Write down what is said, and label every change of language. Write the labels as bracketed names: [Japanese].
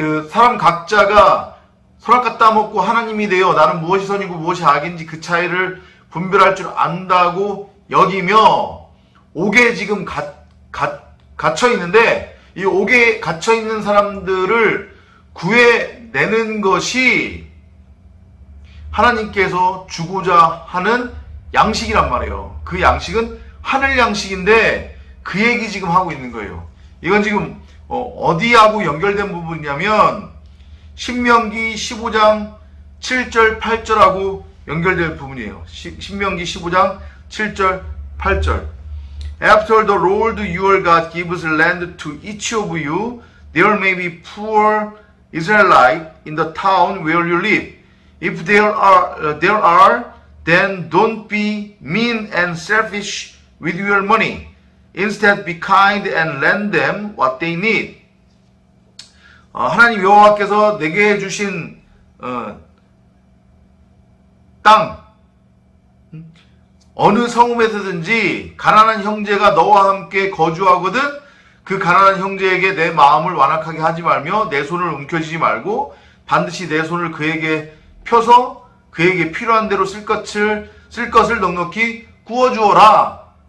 [Korean] 사람 각자가 선악과 따먹고 하나님이 되어 나는 무엇이 선이고 무엇이 악인지 그 차이를 분별할 줄 안다고 여기며 옥에 지금 갇혀 있는데 이 옥에 갇혀 있는 사람들을 구해내는 것이 하나님께서 주고자 하는 양식이란 말이에요. 그 양식은 하늘 양식인데 그 얘기 지금 하고 있는 거예요. 이건 지금 어디하고 연결된 부분이냐면 신명기 15장 7절 8절하고 연결될 부분이에요. 신명기 15장 7절 8절. [English] After the Lord your God gives land to each of you, there may be poor Israelite in the town where you live. If there are, then don't be mean and selfish with your money. Instead, be kind and lend them what they need. [Korean] 하나님 여호와께서 내게 주신 땅, 어느 성읍에서든지 가난한 형제가 너와 함께 거주하거든 그 가난한 형제에게 내 마음을 완악하게 하지 말며 내 손을 움켜쥐지 말고 반드시 내 손을 그에게 펴서 그에게 필요한 대로 쓸 것을 넉넉히 구워주어라.